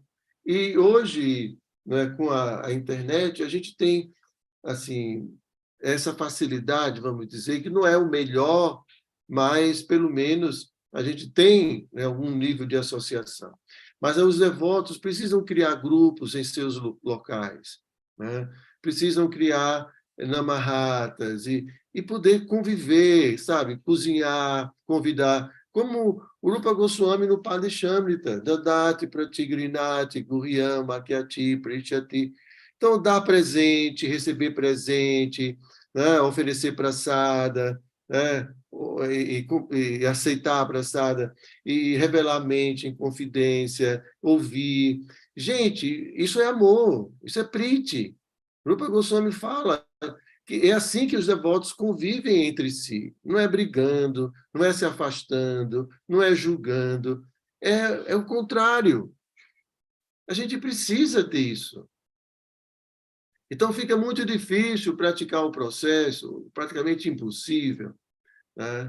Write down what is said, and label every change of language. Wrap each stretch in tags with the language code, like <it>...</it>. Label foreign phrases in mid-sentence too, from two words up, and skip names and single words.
<pt>E hoje, né, com a internet, a gente tem assim, essa facilidade, vamos dizer, que não é o melhor, mas, pelo menos, a gente tem, né, algum nível de associação. Mas os devotos precisam criar grupos em seus locais, né? Precisam criar namahatas e poder conviver, sabe? Cozinhar, convidar, como o Rupa Goswami no Padishamrita,</pt> <sa>ददाति प्रतिगृणाति गुर्यम् मक्याति प्रिचति.</sa> <pt>Então, dar presente, receber presente, né? Oferecer praçada, né? E aceitar a praçada, e revelar a mente em confidência, ouvir. Gente, isso é amor, isso é priti. Rupa Goswami fala que é assim que os devotos convivem entre si. Não é brigando, não é se afastando, não é julgando. É o contrário. A gente precisa disso. Então, fica muito difícil praticar o processo, praticamente impossível, né?</pt>